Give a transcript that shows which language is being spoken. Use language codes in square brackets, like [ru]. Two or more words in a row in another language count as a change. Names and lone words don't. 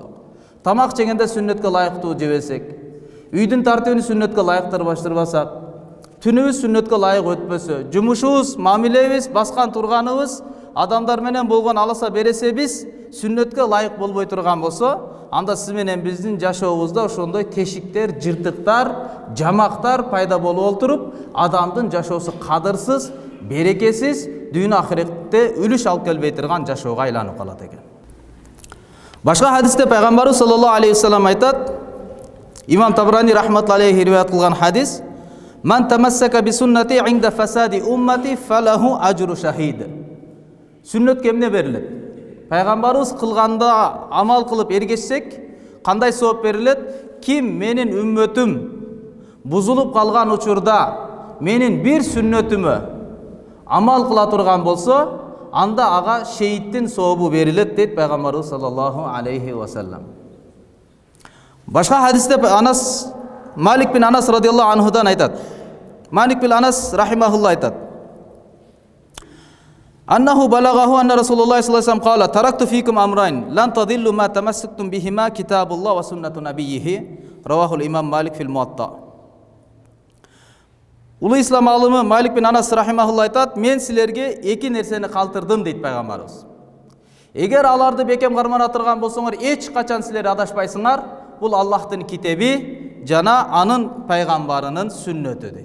[ky] Тамак жегенде сүннөткө ылайыктуу жебесек, үйдүн тартибин сүннөткө ылайыктырбаштырбасак, түнүбүз сүннөткө ылайык өтпөсө, жумушубуз, мамилебиз, баскан турганыбыз адамдар менен болгон аласа бересебиз сүннөткө ылайык болбой турган болсо, анда сиз менен биздин жашообузда ошондой тешиктер, жыртыктар, жамактар пайда болуп олтуруп, адамдын жашоосу кадырсыз, берекесиз, дүйнө ахиретте үлүш алып келбей турган жашоого айланып калат экен. Башка хадисте Пайгамбарыбыз [ar] صلى الله عليه وسلم [ky] айтат, Имам Табрани [ar] رحمة الله عليه [ky] риваят кылган хадис: [ar] "من تمسك بسنتي عند فساد أمتي فله أجر شهيد." [ky] Сүннөткө эмне берилет? Пайгамбарыбыз кылганда амал кылып эргешсек, кандай сооп берилет? Ким менин үммөтүм бузулуп калган учурда менин бир сүннөтүмө амал кыла турган болсо, анда ага шейиттин сообу берилет дейт Пайгамбарыбыз [ar] صلى الله عليه وسلم. [ky] Башка хадисте Малик бин Анас радиаллаху анхудан айтат. [ar] Малик бин Анас рахимахулла айтат: "أنه بلغه أن رسول الله صلى الله عليه وسلم قال تركت فيكم أمرين لن تضلوا ما تمسكتم بهما كتاب الله وسنة نبيه." رواه الإمام مالك في الموطأ. [ky] Улуу ислам алымы Малик бин Анас рахимахулла айтат: "Мен силерге эки нерсени калтырдым" дейт Пайгамбарыбыз. Эгер аларды бекем кармана турган болсоңор, эч качан силер адашпайсыңар. Бул Аллахтын китеби жана анын пайгамбарынын сүннөтү дейт.